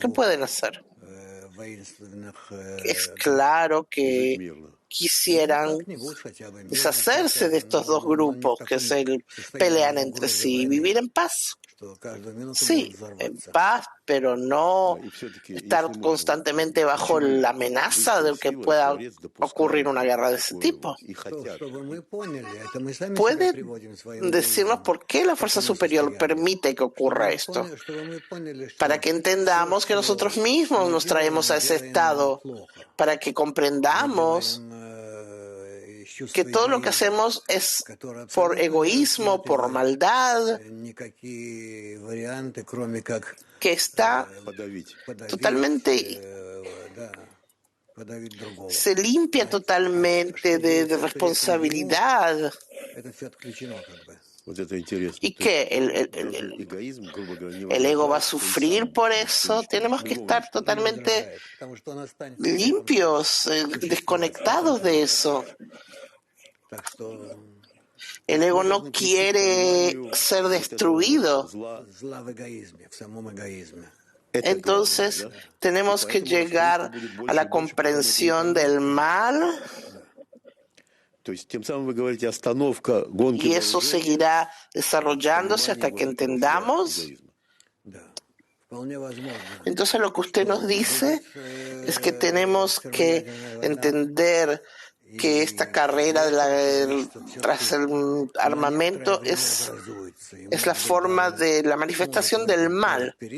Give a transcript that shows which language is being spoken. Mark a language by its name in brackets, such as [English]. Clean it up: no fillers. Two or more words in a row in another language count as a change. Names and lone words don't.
[Spanish] ¿Qué pueden hacer? Es claro [Russian] Жить [Spanish] que [Russian] мирно. [Spanish] quisieran deshacerse de estos dos grupos que se pelean entre sí y vivir en paz. Sí, en paz, pero no [Russian] И все-таки, [Spanish] estar [Russian] если можно, [Spanish] constantemente bajo la amenaza de que [Russian] сила и [Spanish] pueda [Russian] Творец [Spanish] ocurrir [Russian] допускают [Spanish] una guerra de ese [Russian] такое [Spanish] tipo. [Russian] и хотят. [Spanish] ¿Puede decirnos por qué la fuerza superior permite que ocurra esto? Para que entendamos que nosotros mismos nos traemos a ese estado, para que comprendamos que todo lo que hacemos es por egoísmo, por maldad, que está [Russian] Подавить. [Spanish] totalmente, se limpia totalmente de responsabilidad. [Russian] Вот это интересно. [Spanish] ¿Y [Russian] То есть [Spanish] qué? [Russian] должен эгоизм, грубо говоря, не [Spanish] El ego va a [Russian] возрождаться и [Spanish] sufrir [Russian] сам [Spanish] por eso. [Russian] уничтожить [Spanish] Tenemos que [Russian] другого [Spanish] estar totalmente limpios, desconectados de eso. El ego no quiere ser destruido. Entonces tenemos que llegar a la comprensión del mal [Russian] То есть тем самым вы говорите остановка гонки [Spanish] y eso [Russian] вооружений, [Spanish] seguirá desarrollándose hasta que entendamos. Entonces lo que usted nos dice es que tenemos que entender que esta carrera tras el armamento es la forma de la manifestación del mal.